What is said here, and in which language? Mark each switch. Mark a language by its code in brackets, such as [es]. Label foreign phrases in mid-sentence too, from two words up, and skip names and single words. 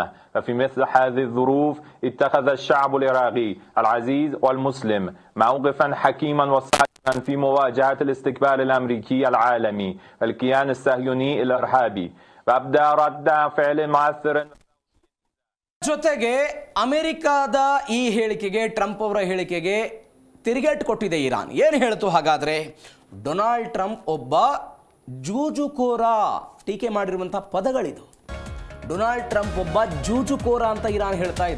[ar] وفي مثل هذه الظروف اتخذ الشعب العراقي العزيز والمسلم موقفا حكيما وصائبا في مواجهة الاستكبار الأمريكي العالمي والكيان الصهيوني الإرهابي، وأبدى رد فعل مؤثر. [kn] ಜೊತೆಗೆ ಅಮೆರಿಕದ ಈ ಹೇಳಿಕೆಗೆ, ಟ್ರಂಪ್ ಅವರ ಹೇಳಿಕೆಗೆ ತಿರುಗೇಟು ಕೊಟ್ಟಿದೆ ಇರಾನ್. ಏನು ಹೇಳ್ತು ಹಾಗಾದರೆ? ಡೊನಾಲ್ಡ್ ಟ್ರಂಪ್ ಒಬ್ಬ ಜೂಜುಕೋರ. ಟೀಕೆ ಮಾಡಿರುವಂಥ ಪದಗಳಿದು. ಡೊನಾಲ್ಡ್ ಟ್ರಂಪ್ ಒಬ್ಬ ಜೂಜುಕೋರ ಅಂತ ಇರಾನ್ ಹೇಳ್ತಾ ಇದೆ.